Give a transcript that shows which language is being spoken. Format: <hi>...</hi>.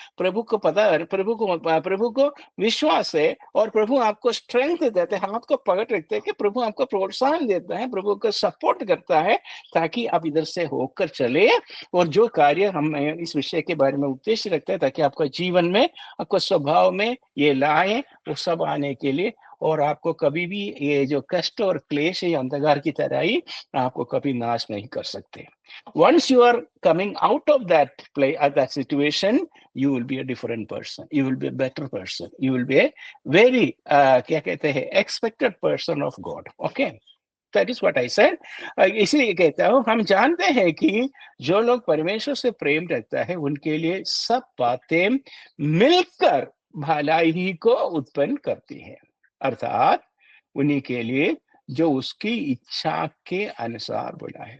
<hi>प्रभु को पता है, प्रभु को विश्वास है, और प्रभु आपको स्ट्रेंथ देते हैं, हाथ को पकड़ रखते हैं कि प्रभु आपको प्रोत्साहन देता है, प्रभु को सपोर्ट करता है, ताकि आप इधर से होकर चले, और जो कार्य हम इस विषय के बारे में उद्देश्य रखते हैं, ताकि आपका जीवन में, आपको स्वभाव में ये लाए, वो सब आने के लिए, और आपको कभी भी ये जो कष्ट और क्लेश है, अंधकार की तरह ही आपको कभी नाश नहीं कर सकते।</hi> <en>Once you are coming out of that that situation, you will be a different person, you will be a better person, you will be a very</en> <hi>क्या कहते हैं,</hi> <en>expected person of God। okay, that is what I said।</en> <hi>इसलिए कहता हूँ, हम जानते हैं कि जो लोग परमेश्वर से प्रेम रखता है उनके लिए सब बातें मिलकर भलाई ही को उत्पन्न करती है, अर्थात उन्हीं के लिए जो उसकी इच्छा के अनुसार बोला है।</hi>